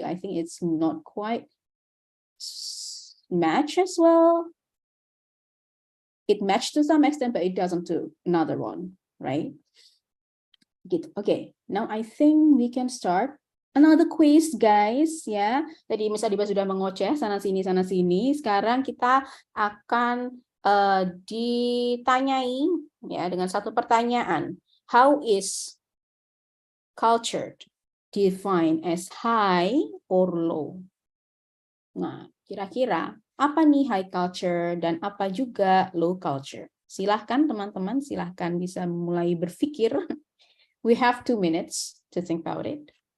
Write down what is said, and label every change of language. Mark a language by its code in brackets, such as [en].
[en] I think it's not quite match as well. It matched to some extent, but it doesn't to another one, right? Okay, now I think we can start another quiz, guys. [id] Ya, tadi Miss Adiba sudah mengoceh sana sini. Sekarang kita akan ditanyai ya dengan satu pertanyaan. [en] How is culture defined as high or low? [id] Nah, kira-kira apa nih high culture dan apa juga low culture? Silahkan teman-teman, silahkan bisa mulai berpikir. [en] We have 2 minutes to think about it.